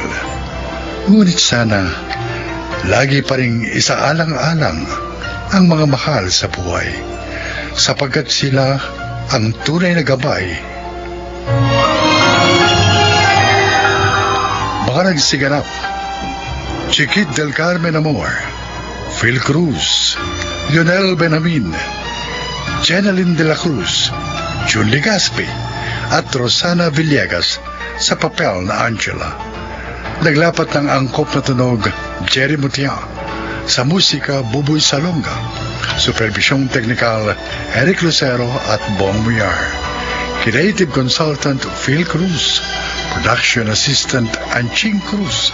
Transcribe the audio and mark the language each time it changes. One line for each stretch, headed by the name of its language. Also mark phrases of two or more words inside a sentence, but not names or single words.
Filipino: Ngunit sana, lagi pa ring isaalang-alang ang mga mahal sa buhay, sapagkat sila ang tunay na gabay. Mga nagsiganap: Chiquit del Carmen Amor, Phil Cruz, Lionel Benjamin, Jeneline de la Cruz, Jun Legaspi, at Rosana Villegas sa papel na Angela. Naglapat ng angkop na tunog Jerry Mutia, sa musika Buboy Salonga, supervisyong teknikal Eric Lucero at Bong Muyar,
English: creative consultant
Filipino: Phil Cruz,
English: production assistant
Filipino: Anching Cruz.